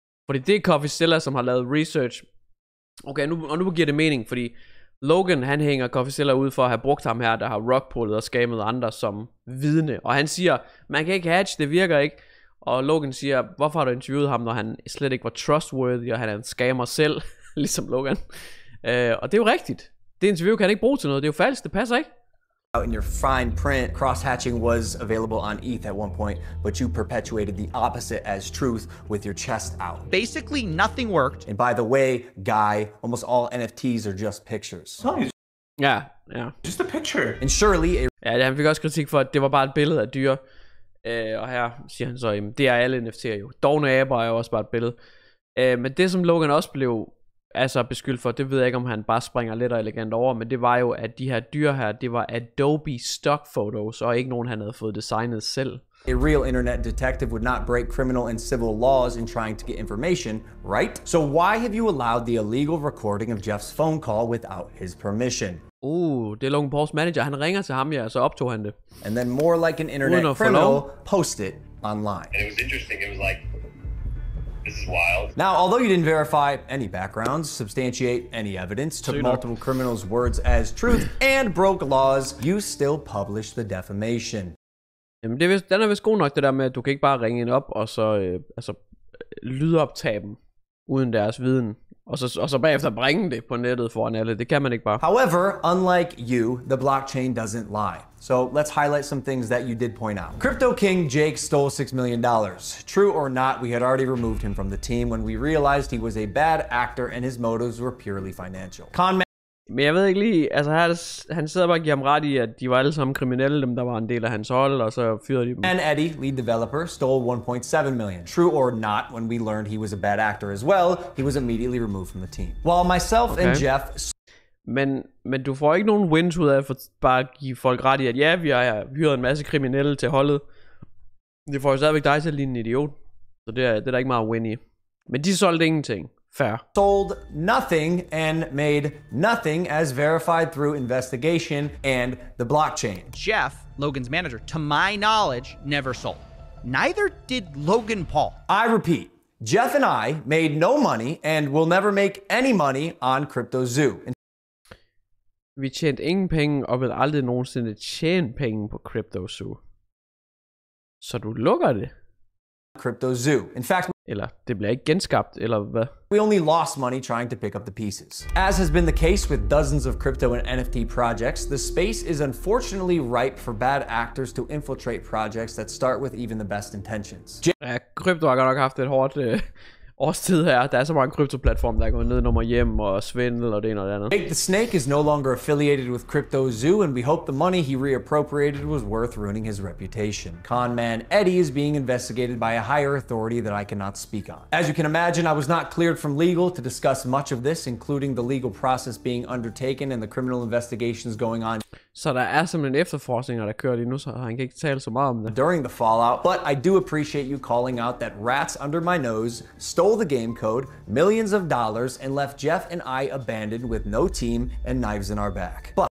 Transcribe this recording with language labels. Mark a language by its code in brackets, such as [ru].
[da] Fordi det er Coffeezilla, som har lavet research. Okay, nu giver det mening, fordi Logan, han hænger Coffeezilla ud for at have brugt ham her, der har rockpullet og skammet andre som vidne. Og han siger, man kan ikke hatch, det virker ikke. Og Logan siger, hvorfor har du interviewet ham, når han slet ikke var trustworthy, og han er en scammer selv, ligesom Logan. Og det er jo rigtigt. Det interview kan han ikke bruge til noget, det er jo falsk, det passer ikke. [en] out in your fine print, cross-hatching was available on ETH at one point, but you perpetuated the opposite as truth with your chest out. Basically, nothing worked. And by the way, Guy, almost all NFTs are just pictures. No, it's [da] Ja. [en] just a picture. And surely a [da] Ja, han fik også kritik for, at det var bare et billede af dyr. Og her siger han så, jamen, det er alle NFT'er jo. Dovne aber er jo også bare et billede. Men det, som Logan også blev beskyldt for, det ved jeg ikke, om han bare springer lidt og elegant over, men det var jo, at de her dyr her, det var Adobe stock photos, og ikke nogen, han havde fået designet selv. [en] A real internet detective would not break criminal and civil laws in trying to get information, right? So why have you allowed the illegal recording of Jeff's phone call without his permission? [da] Det er Logan Pauls manager. Han ringer til ham, ja, og så optog han det. [en] And then more like an internet criminal, post it online. And it was interesting. It was like, this is wild. Now, although you didn't verify any backgrounds, substantiate any evidence, took multiple criminals' words as truth, and broke laws, you still published the defamation. [da] Jamen, den er vist god nok, det der med, at du kan ikke bare ringe ind op, og så lydoptage dem, uden deres viden. Og så bagefter bringe det på nettet foran alle. Det kan man ikke bare. [en] However, unlike you, the blockchain doesn't lie. So let's highlight some things that you did point out. Crypto King Jake stole $6 million. True or not, we had already removed him from the team when we realized he was a bad actor and his motives were purely financial. [da] Men jeg ved ikke lige, altså han sidder bare og giver ham ret i, at de var alle sammen kriminelle, dem der var en del af hans hold, og så fyrede de dem. [en] And Eddie, lead developer, stole 1.7 million. True or not, when we learned he was a bad actor as well, he was immediately removed from the team. While myself and Jeff... [da] Men du får ikke nogen wins ud af at bare at give folk ret i, at ja, vi har hyret en masse kriminelle til holdet. Det får jo stadigvæk dig til at ligne en idiot. Så det er der ikke meget win i. Men de solgte ingenting. Fair. [en] Sold nothing and made nothing as verified through investigation and the blockchain. Jeff, Logan's manager, to my knowledge, never sold. Neither did Logan Paul. I repeat, Jeff and I made no money and will never make any money on CryptoZoo. [da] Vi tjente ingen penge, og vil aldrig nogensinde tjene penge på CryptoZoo. Så du lukker det? [en] CryptoZoo. In fact, [da] eller det bliver ikke genskabt, eller hvad? [en] We only lost money trying to pick up the pieces. As has been the case with dozens of crypto and NFT projects, the space is unfortunately ripe for bad actors to infiltrate projects that start with even the best intentions. [da] Ja, krypto har godt nok haft et årstid her. Der er så mange kryptoplatforme, der går ned nummer hjem og svindel og det ene og det andet. [en] Jake the Snake is no longer affiliated with Crypto Zoo, and we hope the money he reappropriated was worth ruining his reputation. Con man Eddie is being investigated by a higher authority that I cannot speak on. As you can imagine, I was not cleared from legal to discuss much of this, including the legal process being undertaken and the criminal investigations going on. [da] Så der er simpelthen efterforskninger, der kører lige nu, så han kan ikke tale så meget om det. [en] During the fallout, but I do appreciate you calling out that rats under my nose stole the game code, millions of dollars, and left Jeff and I abandoned with no team and knives in our back.